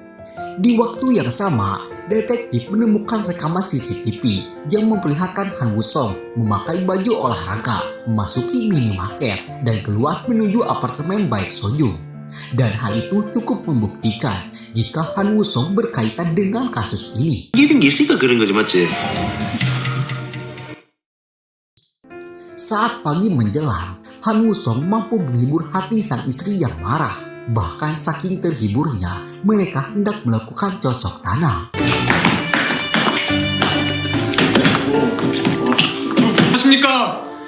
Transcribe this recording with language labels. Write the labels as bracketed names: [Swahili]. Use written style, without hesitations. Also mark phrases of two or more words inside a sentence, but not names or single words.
[Indonesian] Di waktu yang sama, detektif menemukan rekaman CCTV yang memperlihatkan Han Wusong memakai baju olahraga, memasuki minimarket, dan keluar menuju apartemen Baek Sojung. Dan hal itu cukup membuktikan jika Han Wusong berkaitan dengan kasus ini. [Korean] 이게 있으니까 그런 거지, 맞지? [Indonesian] Saat pagi menjelang, Han Wusong mampu menghibur hati sang istri yang marah. Bahkan saking terhiburnya, mereka hendak melakukan cocok tanam. [Korean] 안녕하십니까?